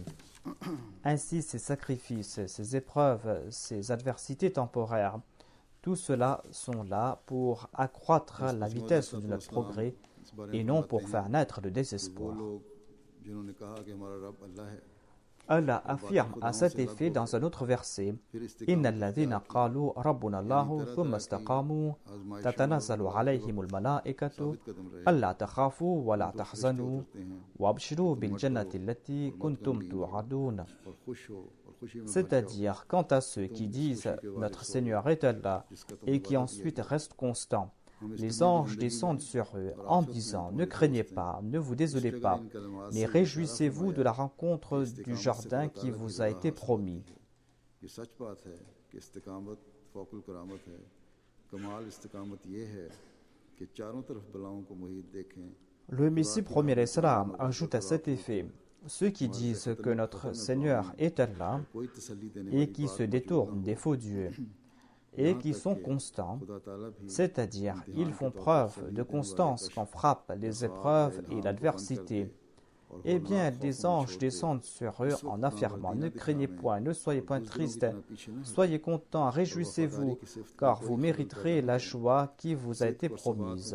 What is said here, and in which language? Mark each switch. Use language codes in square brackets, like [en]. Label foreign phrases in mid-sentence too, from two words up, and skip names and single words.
[fr] Ainsi ces sacrifices, ces épreuves, ces adversités temporaires, tout cela sont là pour accroître la vitesse de notre progrès et non pour faire naître le [ur] وہ [fr] désespoir. [ur] لوگ جنہوں نے کہا کہ ہمارا رب اللہ ہے [fr] Allah affirme à cet effet dans un autre verset [ur] پھر استقامت [ar] إن الذين قالوا ربنا الله ثم استقاموا تتنزل عليهم الملائكة [ur] ثابت قدم رہے [ar] ألا تخافوا ولا تحزنوا [ur] کرتے ہیں [ar] وابشروا بالجنة التي كنتم توعدون. [ur] اور خوش ہو اور خوشی میں بھر جاؤ [fr] C'est-à-dire, quant à ceux qui disent notre Seigneur est Allah et qui ensuite restent constants, les anges descendent sur eux en disant ne craignez pas, ne vous désolez pas, mais réjouissez-vous de la rencontre du jardin qui vous a été promis. [ur] یہ سچ بات ہے کہ استقامت [ar] فوق الكرامة [ur] ہے کمال استقامت یہ ہے کہ چاروں طرف بلاؤں کو محیط دیکھیں [fr] Le Messie premier Islam ajoute à cet effet Ceux qui disent que notre Seigneur est Allah et qui se détournent des faux dieux et qui sont constants, c'est-à-dire ils font preuve de constance quand frappent les épreuves et l'adversité, eh bien des anges descendent sur eux en affirmant: ne craignez point, ne soyez point tristes, soyez contents, réjouissez-vous, car vous mériterez la joie qui vous a été promise.